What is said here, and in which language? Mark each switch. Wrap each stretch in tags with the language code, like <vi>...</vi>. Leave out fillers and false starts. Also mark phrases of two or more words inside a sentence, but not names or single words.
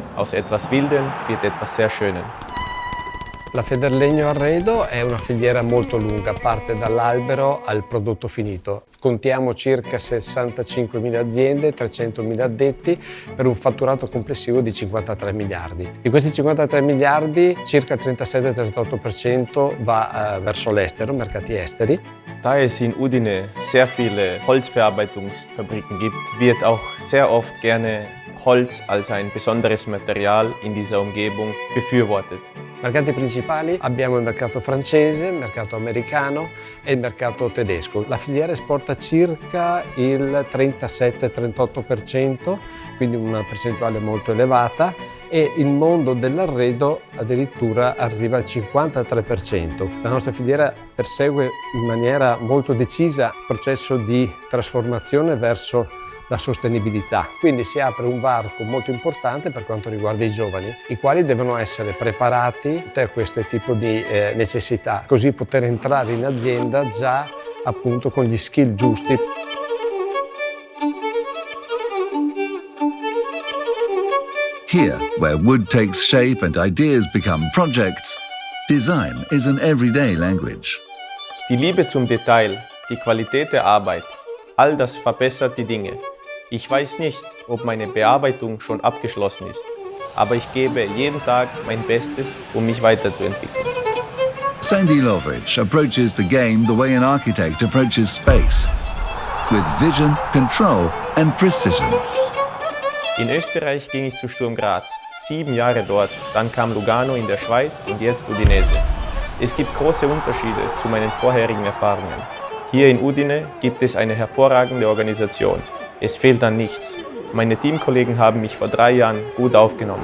<de>Aus etwas Wildem wird etwas sehr Schönem.</de> <it>La Federlegno Arredo è una filiera molto lunga, parte dall'albero al prodotto finito. Contiamo circa 65.000 aziende, 300.000 addetti per un fatturato complessivo di 53 miliardi. Di questi 53 miliardi circa 37-38% va verso l'estero, mercati esteri.</it> <de>Da es in Udine sehr viele Holzverarbeitungsfabriken gibt, wird auch sehr oft gerne Holz als ein besonderes Material in dieser Umgebung befürwortet.</de> <it>Mercati principali abbiamo il mercato francese, il mercato americano e il mercato tedesco. La filiera esporta circa il 37-38%, quindi una percentuale molto elevata, e il mondo dell'arredo addirittura arriva al 53%. La nostra filiera persegue in maniera molto decisa il processo di trasformazione verso la sostenibilità. Quindi si apre un varco molto importante per quanto riguarda i giovani, i quali devono essere preparati a questo tipo di necessità, così poter entrare in azienda già appunto con gli skill giusti.</it> <en>Here, where wood takes shape and ideas become projects, design is an everyday language.</en> <de>Die Liebe zum Detail, die Qualität der Arbeit, all das verbessert die Dinge. Ich weiß nicht, ob meine Bearbeitung schon abgeschlossen ist, aber ich gebe jeden Tag mein Bestes, um mich weiterzuentwickeln.</de> <en>Sandi Lovrić approaches the game the way an architect approaches space, with vision, control and precision.</en> <de>In Österreich ging ich zu Sturm Graz, 7 Jahre dort, dann kam Lugano in der Schweiz und jetzt Udinese. Es gibt große Unterschiede zu meinen vorherigen Erfahrungen. Hier in Udine gibt es eine hervorragende Organisation. Es fehlt an nichts. Meine Teamkollegen haben mich vor 3 Jahren gut aufgenommen.</de>